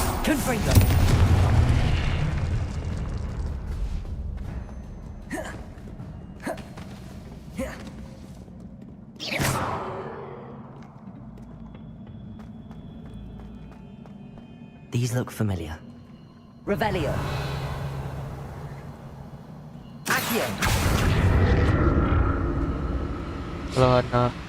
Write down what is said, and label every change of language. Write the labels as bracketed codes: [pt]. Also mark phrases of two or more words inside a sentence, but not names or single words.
[en] Confringo. These look familiar. [la] Revelio. Accio. [tl] Wala na.